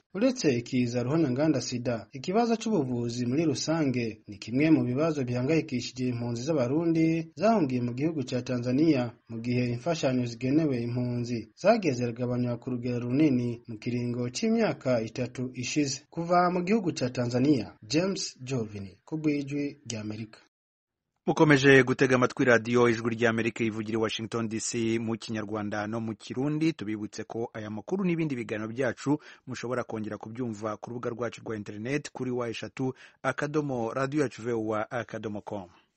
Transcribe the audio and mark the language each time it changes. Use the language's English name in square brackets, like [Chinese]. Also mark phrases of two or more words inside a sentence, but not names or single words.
[Rundi] Uretse ikiza ruhona nganda sida, ikibazo c'ubuvuzi muri rusange ni kimwe mu bibazo bihangayikishije impunzi z'abarundi zahungiye mu gihugu ca Tanzania, mu gihe imfashanyo zigenewe impunzi zageze ziragabanywa ku rugero runini mu kiringo c'imyaka 3 ishize. Kuva mu gihugu ca Tanzania, James Jovini, kubwijwi rya Amerika. [Kinyarwanda] Mukomeje gutega amatwi radio ijwi rya Amerika ivugira i Washington DC mu Kinyarwanda no mu Kirundi. Tubibutse ko aya makuru n'ibindi biganiro byacu mushobora kongera kubyumva ku rubuga rwacu rwa internet kuri wa3.radio.voa.com.